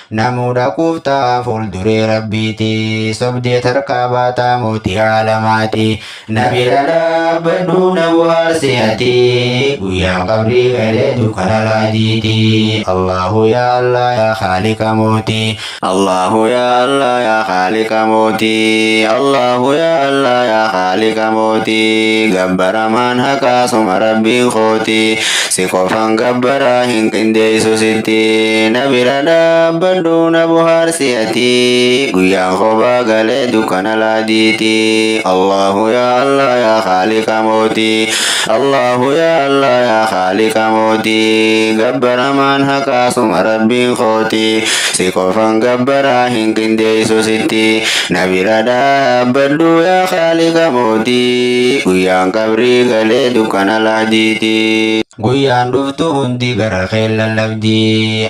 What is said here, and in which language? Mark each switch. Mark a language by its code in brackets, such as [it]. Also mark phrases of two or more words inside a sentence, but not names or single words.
[om] Namuu dhaquuf ta'a fuulduree Rabbiiti, sobdee tarkaa baataa mootii aalamaati. Nabi dhadhaabbadhu na bohaarsi ati, guyyaa qabrii galee dukkana laajiiti. [ar] الله يا الله يا خالق [om] mootii. [ar] الله يا الله يا خالق [om] mooti. [ar] الله يا الله يا خالق [om] mooti. Gabbaramaan haqaa suma Rabbiin kooti. Si qofaan gabbaraa hin qindeessu sitti. Na bira dhaabbadhu na bohaarsi ati. Guyyaan kophaa galee dukkana laadiiti. [ar] الله يا الله يا خالق [om] mooti. [ar] الله يا الله يا خالق [om] mooti. Gabbaramaan haqaa suma Rabbiin kooti. Si qofan gabbaraa hin qindeessu sitti. Na bira dhaabbadhu [ar] يا خالق [om] mootii. Guyyaan qabrii galee dukkana lahdiiti. Guyyaan dhuftu hundi gara kee lallabdi.